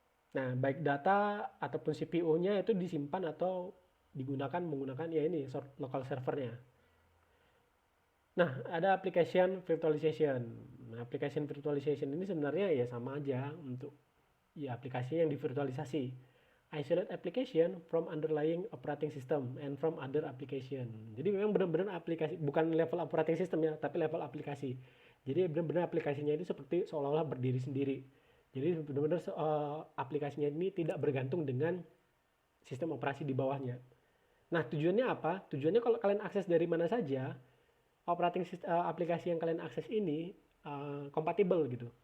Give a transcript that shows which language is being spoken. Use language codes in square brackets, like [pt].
[id] Nah, baik data ataupun CPU-nya itu disimpan atau digunakan menggunakan ya ini local servernya. Nah, ada application virtualization. Nah, application virtualization ini sebenarnya ya sama aja untuk ya aplikasi yang divirtualisasi. [en] Isolate application from underlying operating system and from other application. [id] Jadi memang benar-benar aplikasi, bukan level operating system ya, tapi level aplikasi. Jadi benar-benar aplikasinya itu seperti seolah-olah berdiri sendiri. Jadi benar-benar aplikasinya ini tidak bergantung dengan sistem operasi di bawahnya. Nah, tujuannya apa? Tujuannya kalau kalian akses dari mana saja, aplikasi yang kalian akses ini kompatibel gitu.